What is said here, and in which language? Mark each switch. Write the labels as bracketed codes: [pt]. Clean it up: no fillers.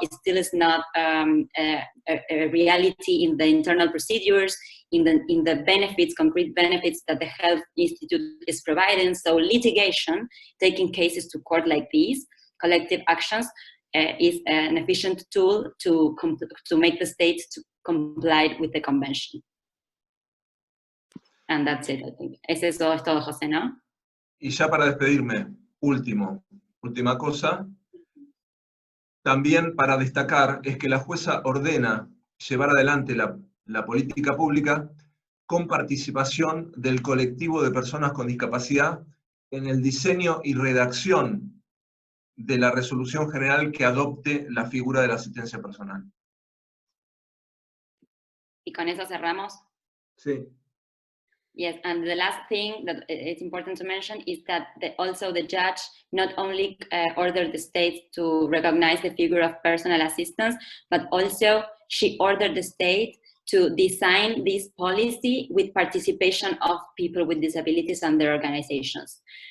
[en] It still is not a reality in the internal procedures, in the benefits, concrete benefits that the Health Institute is providing. So litigation, taking cases to court like these, collective actions, is an efficient tool to make the states to comply with the convention. And that's it, I think. [es] Eso es todo, José, ¿no? Y ya para despedirme, última cosa, también para destacar es que la jueza ordena llevar adelante la política pública con participación del colectivo de personas con discapacidad en el diseño y redacción de la resolución general que adopte la figura de la asistencia personal. Y con eso cerramos. Sí. [en] Yes, and the last thing that it's important to mention is that also the judge not only ordered the state to recognize the figure of personal assistance, but also she ordered the state to design this policy with participation of people with disabilities and their organizations.